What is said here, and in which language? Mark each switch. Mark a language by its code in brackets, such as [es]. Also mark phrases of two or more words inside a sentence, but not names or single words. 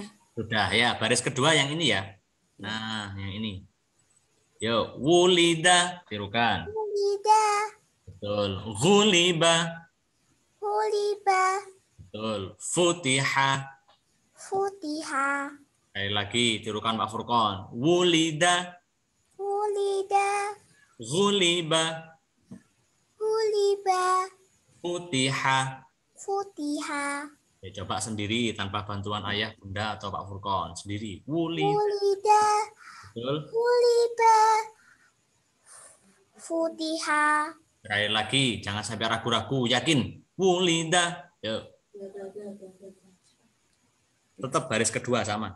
[id] Sudah ya. Baris kedua yang ini ya. Nah, yang ini. Yo, wulida. Tirukan. [ar] Wulida. [id] Betul. Ghuliba. Betul. [ar] Futiha. Futiha. [id] Sekali lagi, tirukan Pak Furqon. Wulida. [ar] Wulida. Ghuliba. Huliba. Futiha. Futiha. [id] Ya, coba sendiri tanpa bantuan ayah, bunda, atau Pak Furqon. Sendiri. Wulida. [ar] Wulida. [id] Betul. [ar] غُلِبَ فُتِحَ. [id] Sekali lagi, jangan sampai ragu-ragu. Yakin. Wulida. Yuk. Tetap baris kedua sama.